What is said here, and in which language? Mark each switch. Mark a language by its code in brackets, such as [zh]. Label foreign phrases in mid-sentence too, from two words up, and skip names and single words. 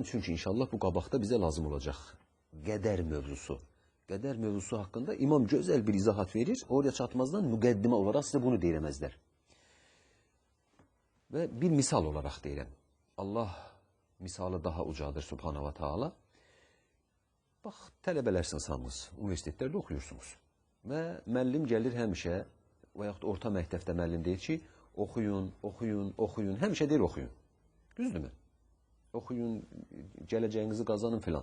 [az] Çünki inşallah bu qabaqda bizə lazım olacaq. Qədər mövzusu. Qədər mövzusu haqqında imam gözəl bir izahat verir. Oraya çatmazdan müqəddimə olaraq sizə bunu deyirəməzlər. Və bir misal olaraq deyirəm. Allah misalı daha ucadır [ar] سبحانه وتعالى. [az] Bax, tələbələrsiniz hamınız, universitetlərdə oxuyursunuz. Və müəllim gəlir həmişə, və yaxud orta məktəbdə müəllim deyir ki, oxuyun, oxuyun, oxuyun, həmişə deyir oxuyun. Düzdürmü? Oxuyun, gələcəyinizi qazanın filan.